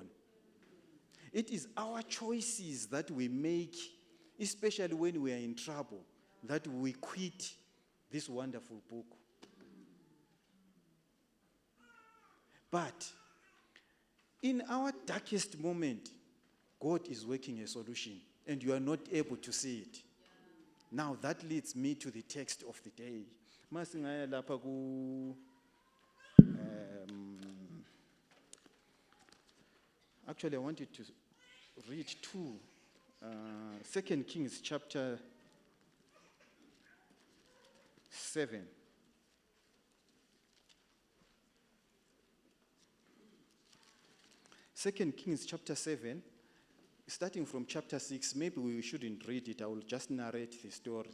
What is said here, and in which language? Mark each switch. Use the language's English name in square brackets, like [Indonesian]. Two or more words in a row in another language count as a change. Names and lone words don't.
[English] It is our choices that we make, especially when we are in trouble, that we quit this wonderful book. But in our darkest moment, God is working a solution and you are not able to see it. Now that leads me to the text of the day. [Swati] Masingaya lapha ku [English] actually I wanted to read 2 Kings chapter 7. Second Kings chapter 7, starting from chapter 6, maybe we shouldn't read it, I will just narrate the story.